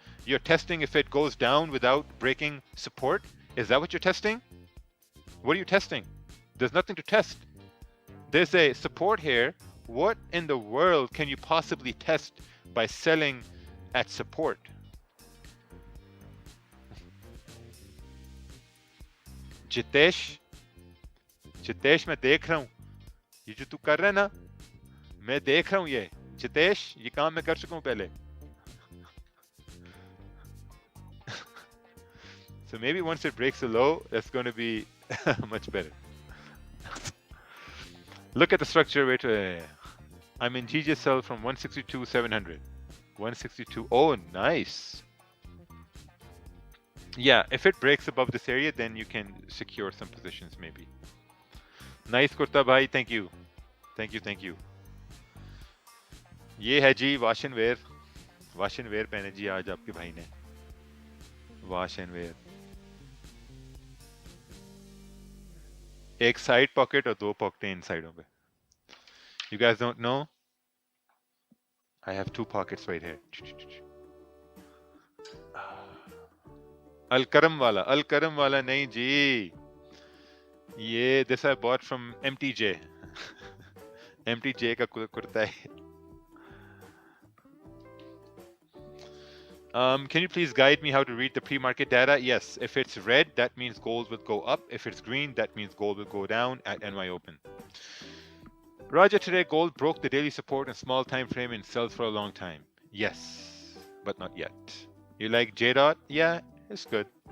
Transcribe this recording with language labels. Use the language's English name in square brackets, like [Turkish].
[English] You're testing if it goes down without breaking support? Is that what you're testing? What are you testing? There's nothing to test. There's a support here. What in the world can you possibly test by selling at support? [Hindi] Jitesh, मैं देख रहा हूँ. ये जो तू कर रहा है ना, मैं देख रहा हूँ ये. जितेश, ये काम मैं कर चुका हूँ पहले. [English] So maybe once it breaks the low, that's going to be much better. Look at the structure. Wait, I'm in GGSL from 162 700. 162. Oh, nice. Yeah, if it breaks above this area, then you can secure some positions maybe. Nice, Kurta bhai. Thank you. Thank you. [Hindi] ये है जी wash and where पहने जी आज आपके भाई ने wash and where एक side pocket और 2 पॉकेटें इन साइडों पे [English] You guys don't know I have 2 pockets right here [Hindi] अल करम वाला नहीं जी ये [English] this I bought from MTJ [Hindi] MTJ का कुर्ता है [English] Can you please guide me how to read the pre-market data? Yes, if it's red, that means gold will go up. If it's green, that means gold will go down at NY Open. Raja, today gold broke the daily support in small time frame and sells for a long time. Yes, but not yet. You like J-Dot? Yeah, it's good.